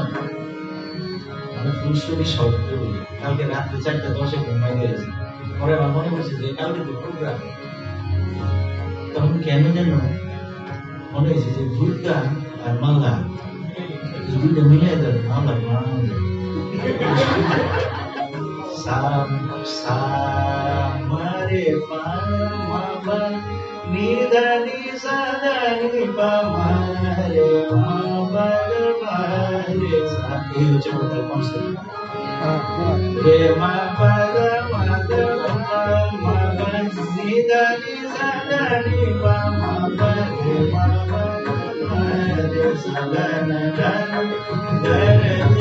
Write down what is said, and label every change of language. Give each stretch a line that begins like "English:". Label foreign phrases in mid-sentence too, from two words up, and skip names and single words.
Bangla: আমি
English: full story short
Bangla: করে বলি। কালকে রাত্রে 4:10 ঘুমাই গেছি, পরে আমার মনে পড়ছে যে কালকে তো প্রোগ্রাম। তখন কেন যেন মনে হয়েছে যে দুর্গা আর মাল্লা এই দুইটা মিলে যাবে মাল্লা Samare pamaba nidani sadani pamare mabare mare sa এই হচ্ছে
English: total concept রে mabare mabare mabare nidani sadani pamare mabare sadana dare